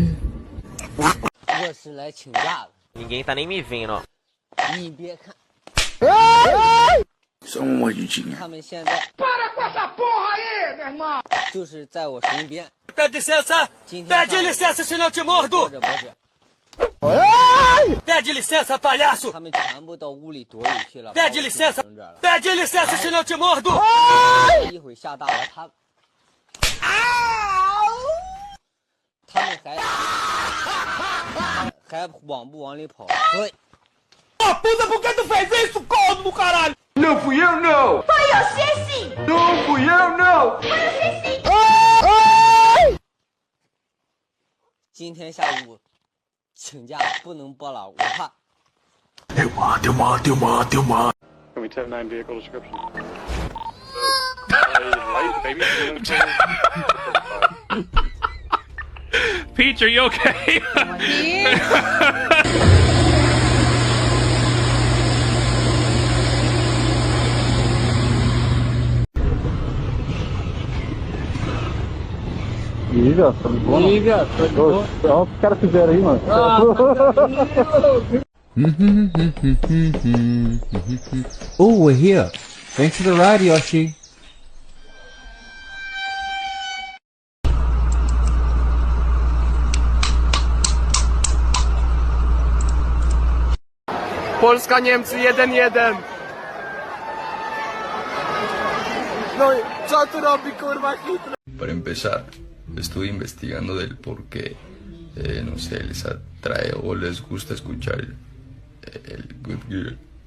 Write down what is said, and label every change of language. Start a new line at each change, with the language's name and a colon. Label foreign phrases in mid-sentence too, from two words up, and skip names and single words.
Chinese: 我是来请假的。
Portuguese: Ninguém tá nem me vendo, ó.
Chinese: 你别看。
Portuguese: São uma judinha.
Chinese: 他们现在。
Portuguese: Para com essa porra aí, meu irmão!
Chinese: 就是在我身边。
Portuguese: Pede licença! Pede licença, senão eu te mordo!
Chinese: 不是。
Portuguese: Pede licença, palhaço!
Chinese: 他们全部到屋里躲里去了。
Portuguese: Pede licença! Pede licença, senão eu te mordo!
Chinese: 一会儿下大了，他们还往里跑？对。
Portuguese: Puta, por que tu fez isso, corno do caralho? Não fui eu, não! Foi você sim! Não fui eu, não! Foi você sim!
Chinese: 今天下午请假不能播了，我怕。
Portuguese: Deu mal.
English: Can we 10-9 vehicle description? Peach, are you okay?
Portuguese: Liga, tá bom? Liga, olha o que os caras fizeram aí, mano.
English: Oh, we're here. Thanks for the ride, Yoshi.
Polish: Polska, Niemcy 1-1. No i co tu robi, kurwa, Hitler?
Spanish: Para empezar, estuve investigando del por qué, no sé, les atrae o les gusta escuchar el Good Girl.